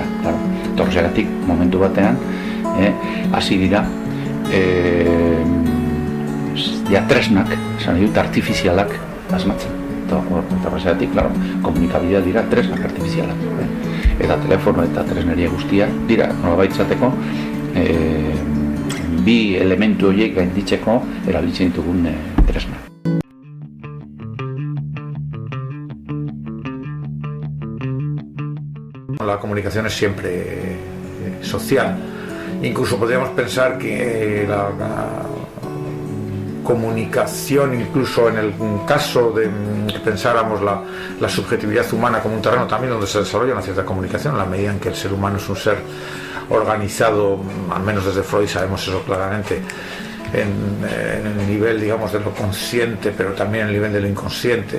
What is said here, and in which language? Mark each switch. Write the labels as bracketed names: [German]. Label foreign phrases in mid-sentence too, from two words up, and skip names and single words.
[Basque] Horregatik momentu batean hasi dira tresnak, esan dut, artifizialak asmatzen. Eta horregatik, komunikabidea dira tresnak artifizialak. Eta telefono eta tresneria guztia dira nolabaitzateko bi elementu horiek gainditzeko erabiltzen ditugun tresnak. [Spanish] La comunicación es siempre social. Incluso podríamos pensar que la comunicación, incluso en el caso de que pensáramos la subjetividad humana como un terreno también donde se desarrolla una cierta comunicación, en la medida en que el ser humano es un ser organizado, al menos desde Freud sabemos eso claramente, en el nivel, digamos, de lo consciente, pero también en el nivel de lo inconsciente.